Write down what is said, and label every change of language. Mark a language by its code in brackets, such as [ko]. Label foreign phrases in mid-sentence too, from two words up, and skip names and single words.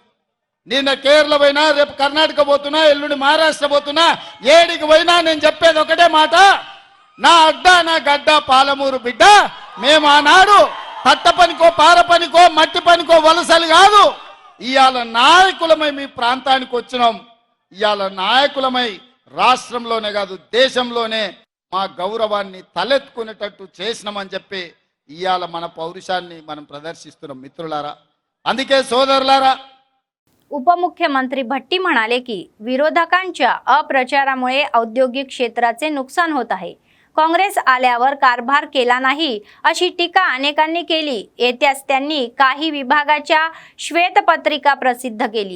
[te] నిన్న కేరళ పోయినా, రేపు కర్ణాటక పోతున్నా, ఎల్లుండి మహారాష్ట్ర పోతున్నా, ఏడికి పోయినా నేను చెప్పేది ఒకటే మాట, నా అడ్డ నా గడ్డ పాలమూరు బిడ్డ, మేము ఆనాడు తట్ట పనికో పార పనికో మట్టి పనికో వలసలు కాదు, ఇవాళ నాయకులమై మీ ప్రాంతానికి వచ్చినాం। ఇవాళ నాయకులమై రాష్ట్రంలోనే కాదు దేశంలోనే మా గౌరవాన్ని తలెత్తుకునేటట్టు చేసినామని చెప్పి ఇవాళ మన పౌరుషాన్ని మనం ప్రదర్శిస్తున్నాం మిత్రులారా। అందుకే సోదరులారా, [mr] उपमुख्यमंत्री भट्टी म्हणाले की विरोधकांच्या अप्रचारामुळे औद्योगिक क्षेत्राचे नुकसान होत आहे। काँग्रेस आल्यावर कारभार केला नाही अशी टीका अनेकांनी केली। येत्याच त्यांनी काही विभागाच्या श्वेतपत्रिका प्रसिद्ध केली।